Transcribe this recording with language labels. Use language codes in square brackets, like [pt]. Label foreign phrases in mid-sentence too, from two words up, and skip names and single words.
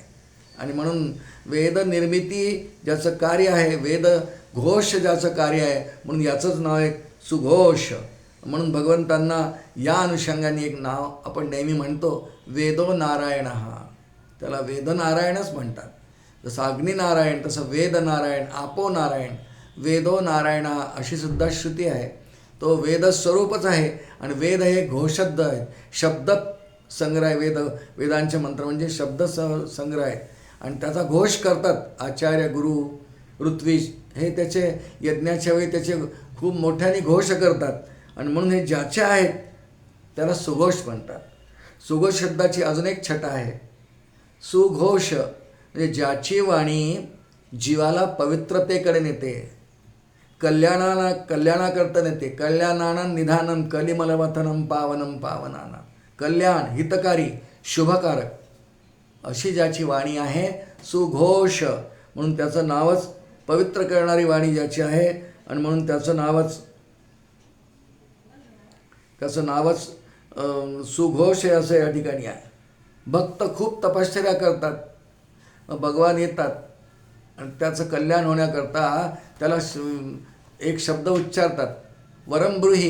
[mr] आणि म्हणून वेद निर्मिती ज्याचं कार्य आहे, वेद घोष ज्याचं कार्य आहे, म्हणून याचंच नाव आहे सुघोष. म्हणून भगवंतांना या अनुषंगाने एक नाव आपण नेहमी म्हणतो, [sa] वेदो नारायण. [mr] हा त्याला वेदनारायणच म्हणतात. जसं अग्निनारायण तसं वेदनारायण, [sa] आपो नारायण, वेदो नारायण [mr] अशी सुद्धा श्रुती आहे. तो वेदस्वरूपच आहे. आणि वेद हे घोषब्द आहेत, शब्द संग्रह आहे. वेदांचे मंत्र म्हणजे शब्द संग्रह आहे. आणि त्याचा घोष करतात आचार्य, गुरु, ऋत्विज हे त्याचे यज्ञाच्या वेळी त्याचे खूप मोठ्याने घोष करतात. आणि म्हणून हे ज्याचे आहेत त्याला सुघोष म्हणतात. सुघोष शब्दाची अजून एक छटा आहे. सुघोष म्हणजे ज्याची वाणी जीवाला पवित्रतेकडे नेते, कल्याणाकरता नेते. [sa] कल्याणानं निधानं कलिमलवथनं पावनं पावनानं. [mr] कल्याण, हितकारी, शुभकारक अशी ज्याची वाणी आहे सुघोष. म्हणून त्याचं नावच पवित्र करणारी वाणी ज्याची आहे. आणि म्हणून त्याचं नावच सुघोष आहे असं या ठिकाणी आहे. भक्त खूप तपश्चर्या करतात, भगवान येतात आणि त्याचं कल्याण होण्याकरता त्याला एक शब्द उच्चारतात, वरमब्रूही.